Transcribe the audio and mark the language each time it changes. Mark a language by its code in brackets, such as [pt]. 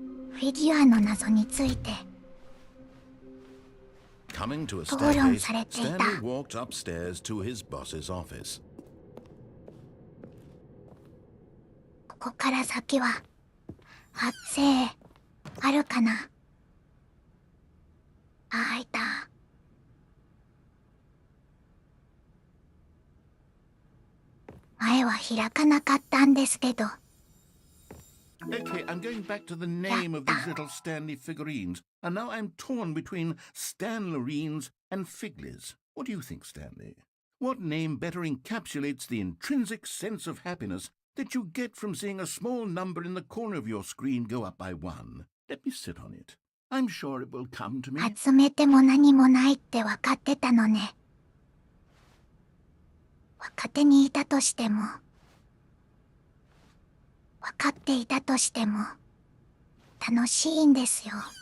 [ja] フィギュアの謎について [en] Coming to a [ja] 討論 [en] staircase, [ja] されていた。 [en] Stanley walked upstairs to his boss's office. [ja] ここから先は発生あるかな。あ、いた。前は開かなかったんですけど。 [en] Okay, I'm going back to the name of these little Stanley figurines, and now I'm torn between Stanlerines and Figlies. What do you think, Stanley? What name better encapsulates the intrinsic sense of happiness that you get from seeing a small number in the corner of your screen go up by one? Let me sit on it. I'm sure it will come to me. [ja] 集めても何もないって分かってたのね。若手にいたとしても、分かっていたとしても、楽しいんですよ。